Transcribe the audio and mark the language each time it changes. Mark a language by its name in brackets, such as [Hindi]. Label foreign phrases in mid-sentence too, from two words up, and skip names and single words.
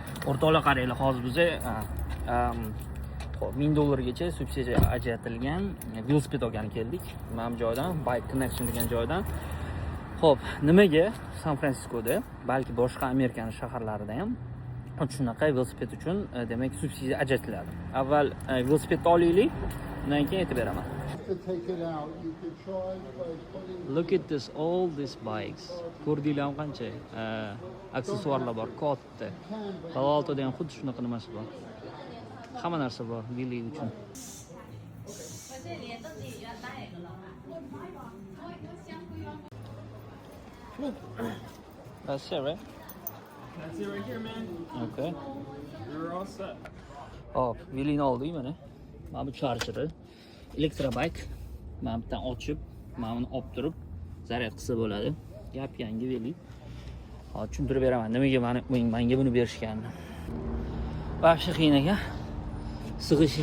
[Uzbek] O'rtoqlar qaranglar, hozir biz $1000 subsidiya ajratilgan velosiped olgani keldik. Mana bu joydan, Bike Connection degan joydan. Xo'p, nimaga San Fransiskoda, balki boshqa Amerikaning shaharlarida ham shunaqa velosiped uchun demak subsidiya ajratiladi. Avval velosipedni olaylik, undan keyin aytib beraman. [English] Look at this, all these bikes. [Uzbek] Ko'rdinglarmi qancha aksessuarlar bor, katta. Havoltada ham xuddi shunaqa nimasi bor. Hamma narsa bor Willy uchun. [English] That's it, right? That's it right here, man. Okay. You're all set. [Uzbek] Hop, Willy'ni oldik mana. Mana bu charger, elektrobike. Mana bittadan ochib, mana buni olib turib, zaryad qilsa bo'ladi. Gap yangi Willy. Hozir tushuntirib beraman, nimaga menga buni berishganini. Vaqti qiyin ekan. Sig'ishi.